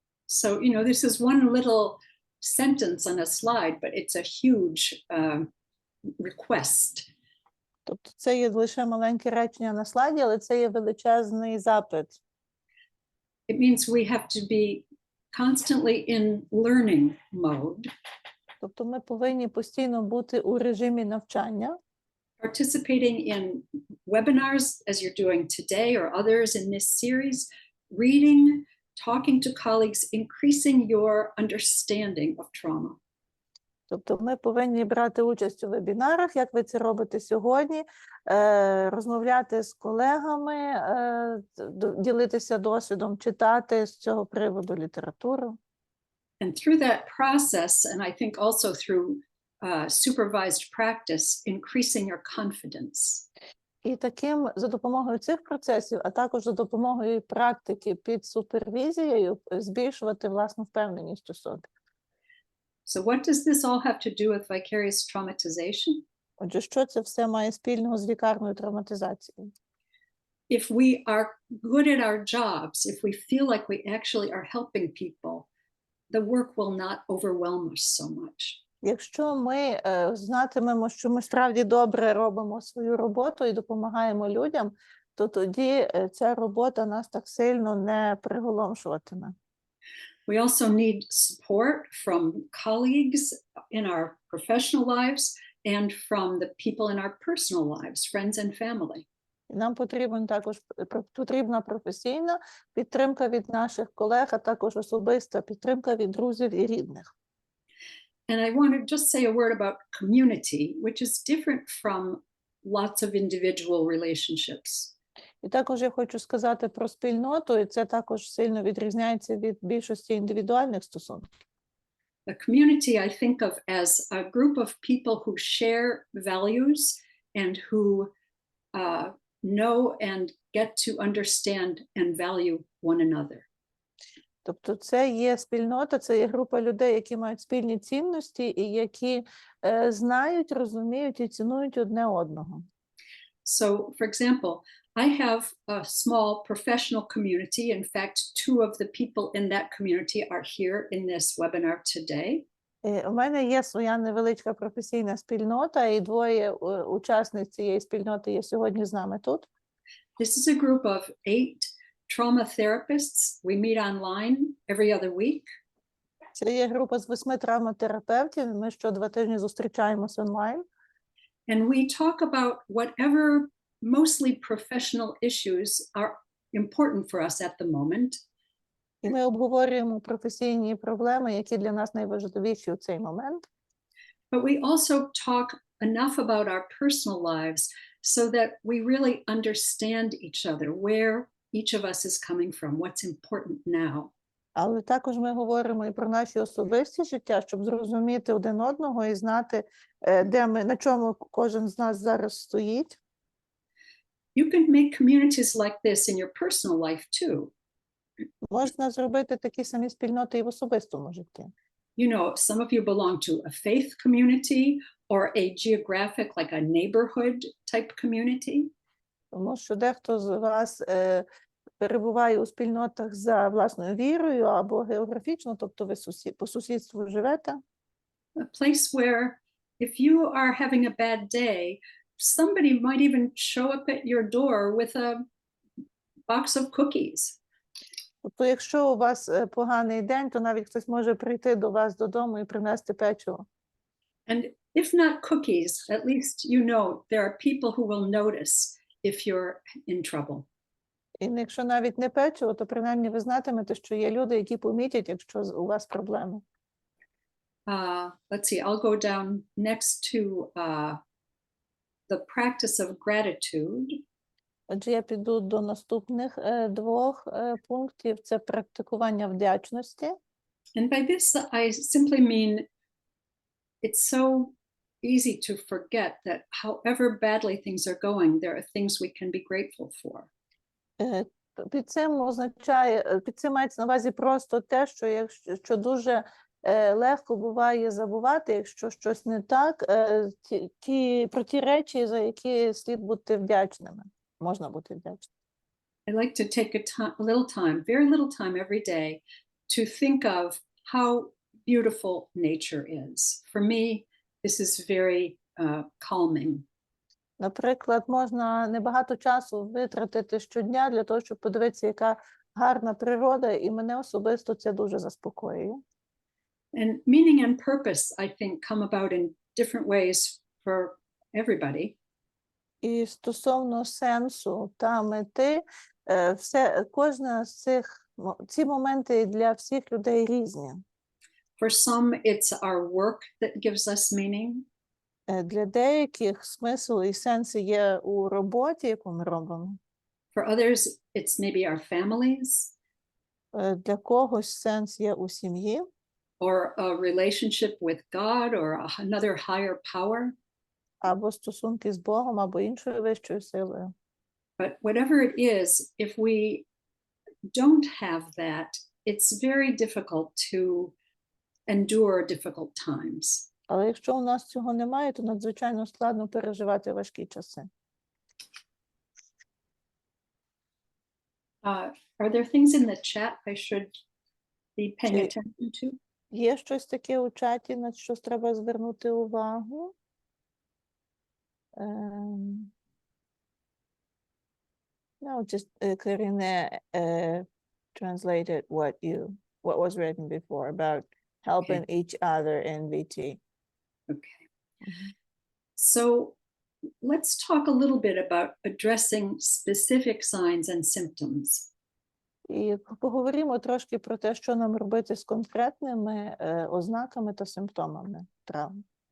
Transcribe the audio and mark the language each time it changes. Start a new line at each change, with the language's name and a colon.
English: So, this is one little sentence on a slide, but it's a huge request.
Ukrainian: Тобто це є лише маленьке речення на слайді, але це є величезний запит.
English: It means we have to be constantly in learning mode.
Ukrainian: Тобто ми повинні постійно бути у режимі навчання.
English: Participating in webinars, as you're doing today or others in this series, reading, talking to colleagues, increasing your understanding of trauma.
Ukrainian: Тобто ми повинні брати участь у вебінарах, як ви це робите сьогодні, розмовляти з колегами, ділитися досвідом, читати з цього приводу літературу.
English: And through that process, and I think also through supervised practice, increasing your confidence.
Ukrainian: І за допомогою цих процесів, а також за допомогою практики під супервізією, збільшувати власну впевненість у собі.
English: So what does this all have to do with vicarious traumatization?
Ukrainian: Отже, що це все має спільного з вікарною травматизацією?
English: If we are good at our jobs, if we feel like we actually are helping people, the work will not overwhelm us so much.
Ukrainian: Якщо ми знатимемо, що ми справді добре робимо свою роботу і допомагаємо людям, то тоді ця робота нас так сильно не приголомшуватиме.
English: We also need support from colleagues in our professional lives and from the people in our personal lives, friends and family.
Ukrainian: І нам потрібна професійна підтримка від наших колег, а також особиста підтримка від друзів і рідних.
English: And I want to just say a word about community, which is different from lots of individual relationships.
Ukrainian: І також я хочу сказати про спільноту, і це також сильно відрізняється від більшості індивідуальних стосунків.
English: A community I think of as a group of people who share values and who know and get to understand and value one another.
Ukrainian: Тобто це є спільнота, це є група людей, які мають спільні цінності і які знають, розуміють і цінують одне одного.
English: So, for example, I have a small professional community. In fact, 2 of the people in that community are here in this webinar today.
Ukrainian: У мене є своя невеличка професійна спільнота, і 2 учасниць цієї спільноти є сьогодні з нами тут.
English: This is a group of 8 trauma therapists. We meet online every other week.
Ukrainian: Це є група з 8 травматерапевтів, ми щодва тижні зустрічаємось онлайн.
English: And we talk about whatever mostly professional issues are important for us at the moment.
Ukrainian: І ми обговорюємо професійні проблеми, які для нас найважливіші у цей момент.
English: But we also talk enough about our personal lives so that we really understand each other, where each of us is coming from, what's important now.
Ukrainian: Але також ми говоримо і про наші особисті життя, щоб зрозуміти один одного і знати, де ми, на чому кожен з нас зараз стоїть.
English: You can make communities like this in your personal life too.
Ukrainian: Можна зробити такі самі спільноти і в особистому житті.
English: You know, some of you belong to a faith community or a geographic, like a neighborhood type community.
Ukrainian: Тому що дехто з вас перебуває у спільнотах за власною вірою або географічно, тобто ви по сусідству живете.
English: A place where if you are having a bad day, somebody might even show up at your door with a box of cookies.
Ukrainian: Тобто, якщо у вас поганий день, то навіть хтось може прийти до вас додому і принести печиво.
English: And if not cookies, at least you know there are people who will notice if you're in trouble.
Ukrainian: І якщо навіть не печиво, то принаймні ви знатимете, що є люди, які помітять, якщо у вас проблеми.
English: Let's see, I'll go down next to the practice of gratitude.
Ukrainian: Отже, я піду до наступних 2 пунктів. Це практикування вдячності.
English: And by this, I simply mean it's so easy to forget that however badly things are going, there are things we can be grateful for.
Ukrainian: Під цим мається на увазі просто те, що дуже легко буває забувати, якщо щось не так, про ті речі, за які слід бути вдячними. Можна бути вдячним.
English: I like to take a little time, very little time every day, to think of how beautiful nature is. For me, this is very calming.
Ukrainian: Наприклад, можна небагато часу витратити щодня для того, щоб подивитися, яка гарна природа, і мене особисто це дуже заспокоює.
English: And meaning and purpose, I think, come about in different ways for everybody.
Ukrainian: І стосовно сенсу та мети, кожна з ці моменти для всіх людей різні.
English: For some, it's our work that gives us meaning.
Ukrainian: Для деяких смисл і сенс є у роботі, яку ми робимо.
English: For others, it's maybe our families.
Ukrainian: Для когось сенс є у сім'ї.
English: Or a relationship with God or another higher power.
Ukrainian: Або стосунки з Богом, або іншою вищою силою.
English: But whatever it is, if we don't have that, it's very difficult to endure difficult times.
Ukrainian: Але якщо у нас цього немає, то надзвичайно складно переживати важкі часи.
English: Are there things in the chat I should be paying attention to?
Ukrainian: Є щось таке у чаті, на що треба звернути увагу?
English: No, just Karine translated what was written before about helping each other in VT. Okay. So let's talk a little bit about addressing specific signs and symptoms.
Ukrainian: І поговоримо трошки про те, що нам робити з конкретними ознаками та симптомами травм.